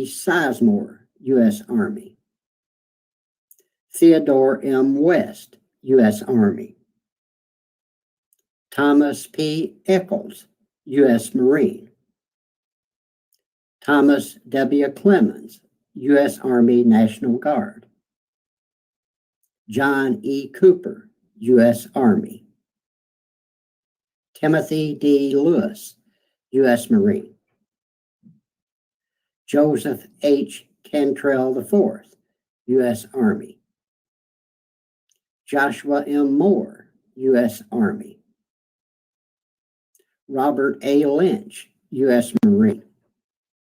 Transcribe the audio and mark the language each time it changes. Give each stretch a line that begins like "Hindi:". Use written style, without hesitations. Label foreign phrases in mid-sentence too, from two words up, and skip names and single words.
English: Sizemore, U.S. Army. Theodore M. West, U.S. Army. Thomas P. Eccles, U.S. Marine. Thomas W. Clemens, U.S. Army National Guard. John E. Cooper, U.S. Army. Timothy D. Lewis, U.S. Marine. Joseph H. Cantrell IV, U.S. Army. Joshua M. Moore, U.S. Army. Robert A. Lynch, U.S.